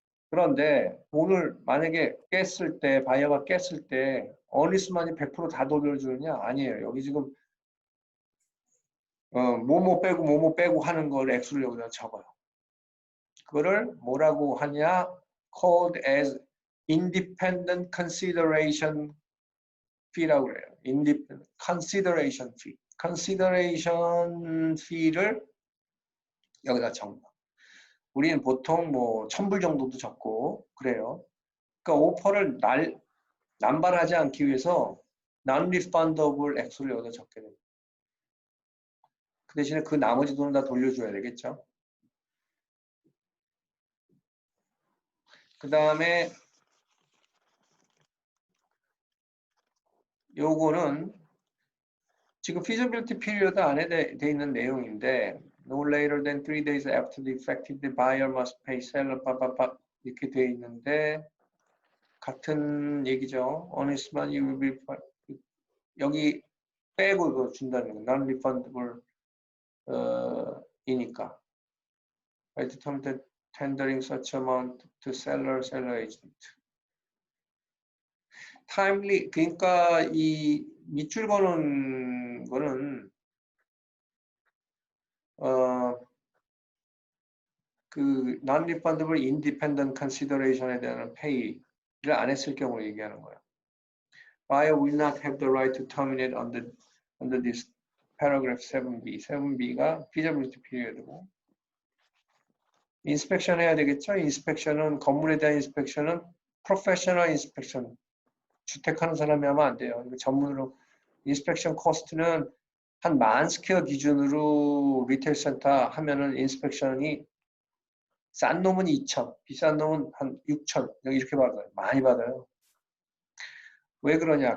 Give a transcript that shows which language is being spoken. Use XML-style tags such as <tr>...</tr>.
<ko>그런데 돈을 만약에 깼을 때 바이어가 깼을 때 어니스만이 100% 다 돌려주느냐? 아니에요. 여기 지금 뭐뭐 빼고 하는 걸 액수를 여기다 적어요. 그거를 뭐라고 하냐?</ko> <en>called as independent consideration fee라고</en> <ko>그래요.</ko> <en>independent consideration fee.</en> <ko>consideration fee를 여기다 적는 거. 우리는 보통 뭐 1000불 정도도 적고 그래요. 그러니까 오퍼를 남발하지 않기 위해서 non-refundable 액수를 여기다 적게 됩니다. 그 대신에 그 나머지 돈은 다 돌려줘야 되겠죠. 그 다음에 요거는 지금 feasibility period 안에 돼 있는 내용인데</ko> <en>no later than 3 days after the effective the buyer must pay seller</en> <ko>이렇게 돼 있는데 같은 얘기죠.</ko> <en>honest만 you will be</en> <ko>여기 빼고 이거 준다는 거</ko> <en>non-refundable 이니까 by the time that tendering such amount to seller agent timely</en> <ko>그러니까 이 밑줄 거는 거는 그 non-refundable independent consideration에 대한 pay를 안 했을 경우 얘기하는 거예요.</ko> <en>Buyer will not have the right to terminate under this paragraph 7b.</en> <ko>7b가 feasibility period고 inspection 해야 되겠죠? inspection은 건물에 대한 inspection은 professional inspection. 주택하는 사람이 하면 안 돼요. 이거 전문으로 inspection cost는 한 10,000스퀘어 기준으로 리테일 센터 하면은 인스펙션이 싼 놈은 2,000, 비싼 놈은 한 6,000 이렇게 받아요. 많이 받아요. 왜 그러냐?</ko>